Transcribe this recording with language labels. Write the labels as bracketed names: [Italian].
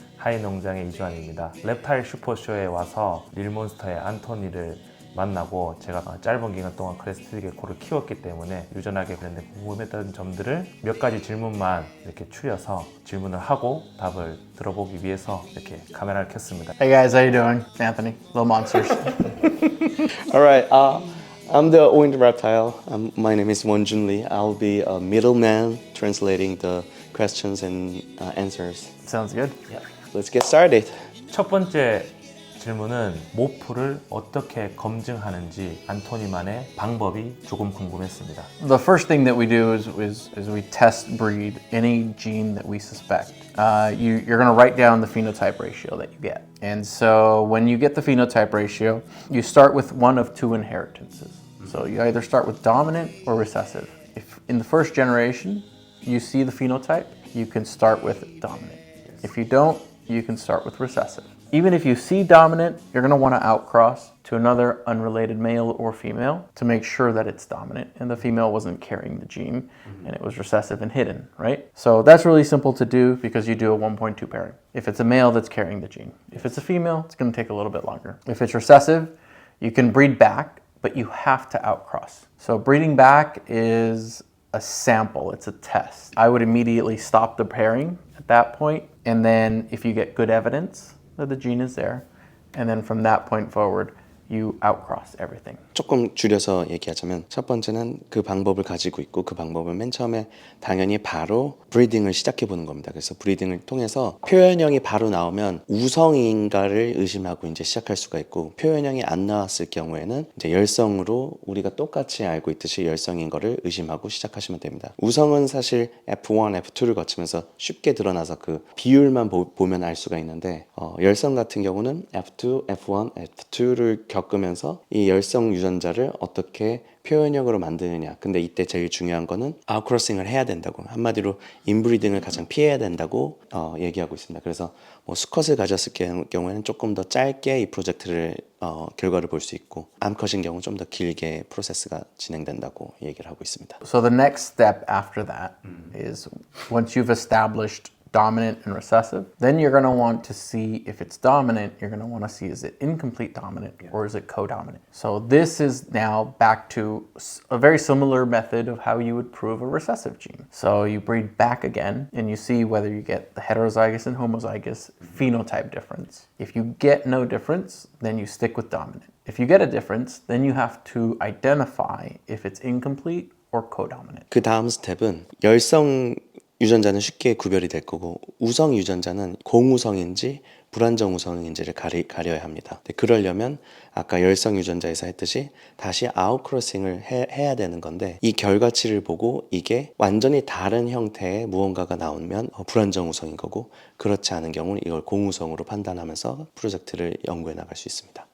[Korean] 하이 농장의 이주환입니다. reptile 슈퍼쇼에 와서 릴몬스터의 안토니를 만나고 제가 짧은 기간 동안 크레스티드 게코를 키웠기 때문에 유전학에 관련된 궁금했던 점들을 몇 가지 질문만 이렇게 추려서 질문을 하고 답을 들어보기 위해서 이렇게 카메라를 켰습니다. [English] Hey guys, how you doing? Anthony, Little Monsters. Alright, I'm the Oined Reptile. My name is Wonjun Lee. I'll be a middleman translating the questions and answers. Sounds good. Let's get started. 첫 번째 질문은 모프를 어떻게 검증하는지 안토니만의 방법이 조금 궁금했습니다. The first thing that we do is we test breed any gene that we suspect. You're going to write down the phenotype ratio that you get. And so when you get the phenotype ratio, you start with one of two inheritances. So you either start with dominant or recessive. If in the first generation you see the phenotype, you can start with dominant. If you don't, you can start with recessive. Even if you see dominant, you're going to want to outcross to another unrelated male or female to make sure that it's dominant and the female wasn't carrying the gene and it was recessive and hidden, right? So that's really simple to do because you do a 1.2 pairing. If it's a male that's carrying the gene. If it's a female, it's going to take a little bit longer. If it's recessive, you can breed back, but you have to outcross. So breeding back is a sample, it's a test. I would immediately stop the pairing at that point, and then if you get good evidence that the gene is there, and then from that point forward, you outcross everything. [Korean] 조금 줄여서 얘기하자면 첫 번째는 그 방법을 가지고 있고 그 방법은 맨 처음에 당연히 바로 브리딩을 시작해 보는 겁니다. 그래서 브리딩을 통해서 표현형이 바로 나오면 우성인가를 의심하고 이제 시작할 수가 있고 표현형이 안 나왔을 경우에는 이제 열성으로 우리가 똑같이 알고 있듯이 열성인 거를 의심하고 시작하시면 됩니다. 우성은 사실 F1, F2를 거치면서 쉽게 드러나서 그 비율만 보면 알 수가 있는데 열성 같은 경우는 F2, F1, F2를 겪으면서 이 열성 유전자를 어떻게 표현형으로 만드느냐. 근데 이때 제일 중요한 거는 아웃크로싱을 해야 된다고, 한마디로 인브리딩을 가장 피해야 된다고 얘기하고 있습니다. 그래서 뭐 수컷을 가졌을 경우에는 조금 더 짧게 이 프로젝트를 결과를 볼 수 있고 암컷인 경우는 좀 더 길게 프로세스가 진행된다고 얘기를 하고 있습니다. [English] So the next step after that is once you've established dominant and recessive, then you're going to want to see if it's dominant, you're going to want to see is it incomplete dominant or is it codominant. So this is now back to a very similar method of how you would prove a recessive gene. So you breed back again and you see whether you get the heterozygous and homozygous phenotype difference. If you get no difference, then you stick with dominant. If you get a difference, then you have to identify if it's incomplete or codominant. [Korean] 그 다음 스텝은 열성 유전자는 쉽게 구별이 될 거고 우성 유전자는 공우성인지 불안정 우성인지를 가려야 합니다. 근데 그러려면 아까 열성 유전자에서 했듯이 다시 아웃크로싱을 해야 되는 건데 이 결과치를 보고 이게 완전히 다른 형태의 무언가가 나오면 불안정 우성인 거고 그렇지 않은 경우는 이걸 공우성으로 판단하면서 프로젝트를 연구해 나갈 수 있습니다.